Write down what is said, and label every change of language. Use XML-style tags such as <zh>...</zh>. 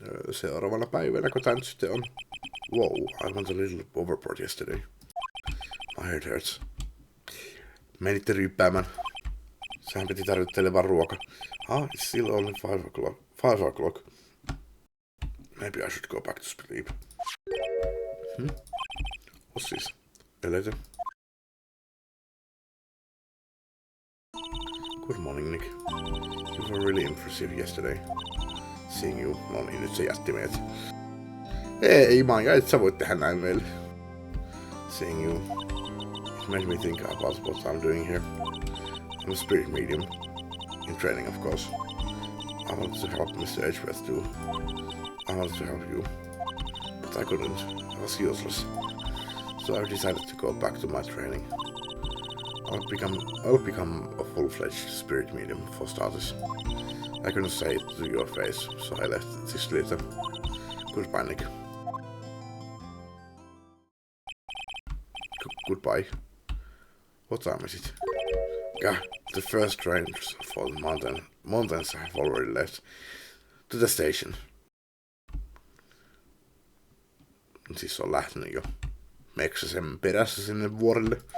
<fi>Seuraavana päivänä, kun tää nyt sitten on...</fi> <en>Wow, I went a little overboard yesterday. My head hurts.</en> <fi>Menitte ryyppäämään. Sehän piti tarjota teille vaan ruoka.</fi> <en>It's still only 5 o'clock. Maybe I should go back to sleep. What's this? Elevator? Good morning, Nick. You were really impressive yesterday. Seeing you.</en> <fi>No niin, nyt se jätti meidät. Ei Maija, et sä voit tehdä näin meille.</fi> <en>Seeing you. It made me think about what I'm doing here. I'm a spirit medium. In training, of course. I wanted to help Mr. Edgeworth too. I wanted to help you. But I couldn't. I was useless. So I decided to go back to my training. I'll become a full-fledged spirit medium for starters. I couldn't say it to your face, so I left this later. Goodbye, Nick. Goodbye. What time is it? God, the first trains for the mountains have already left. To the station.</en> <fi>Siis on lähtenyt jo Meksäsen perässä sinne vuorille.</fi>